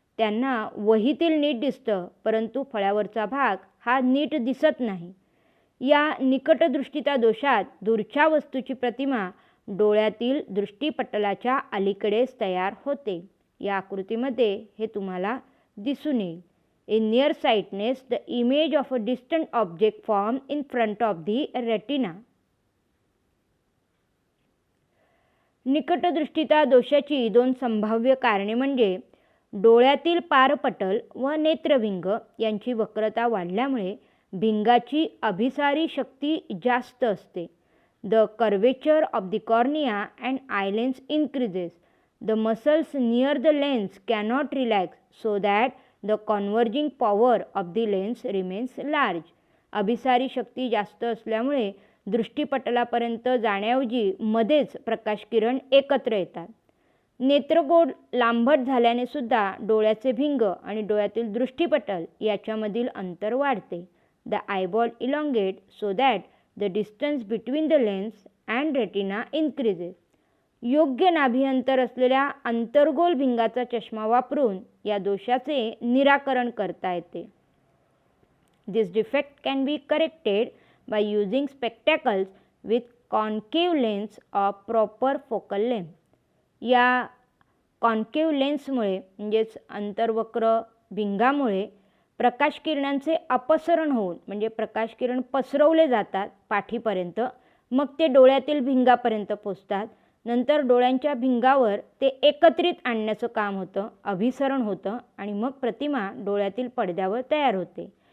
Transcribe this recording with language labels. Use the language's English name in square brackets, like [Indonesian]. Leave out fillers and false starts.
[Marathi] त्यांना वहीतील नीट दिसतं, परंतु फळ्यावरचा भाग हा नीट दिसत नाही. या निकटदृष्टिता दोषात दूरच्या वस्तूची प्रतिमा डोळ्यातील दृष्टिपटलाच्या अलीकडेच तयार होते. या आकृतीमध्ये हे तुम्हाला दिसून येईल. [English] In near sightedness the image of a distant object form in front of the retina. [Marathi] निकटदृष्टिता दोषाची दोन संभाव्य कारणे म्हणजे डोळ्यातील पारपटल व नेत्रभिंग यांची वक्रता वाढल्यामुळे भिंगाची अभिसारी शक्ती जास्त असते. [English] The curvature of the cornea and eye lens increases. The muscles near the lens cannot relax so that the converging power of the lens remains large. [Marathi] अभिसारी शक्ती जास्त असल्यामुळे दृष्टिपटलापर्यंत जाण्याऐवजी मध्येच प्रकाशकिरण एकत्र येतात. नेत्रगोल लांबट झाल्याने सुद्धा डोळ्याचे भिंग आणि डोळ्यातील दृष्टिपटल याच्यामधील अंतर वाढते. [English] The eyeball elongate so that the distance between the lens and retina increases. [Marathi] योग्य नाभी अंतर असलेल्या अंतर्गोल भिंगाचा चष्मा वापरून या दोषाचे निराकरण करता येते. [English] This defect can be corrected by using spectacles with concave lens of proper focal length. [Marathi] या कॉन्केव्ह लेन्समुळे म्हणजेच अंतर्वक्र भिंगामुळे प्रकाशकिरणांचे अपसरण होऊन म्हणजे प्रकाशकिरण पसरवले जातात पाठीपर्यंत, मग ते डोळ्यातील भिंगापर्यंत पोचतात. नंतर डोळ्यांच्या भिंगावर ते एकत्रित आणण्याचं काम होतं, अभिसरण होतं आणि मग प्रतिमा डोळ्यातील पडद्यावर तयार होते.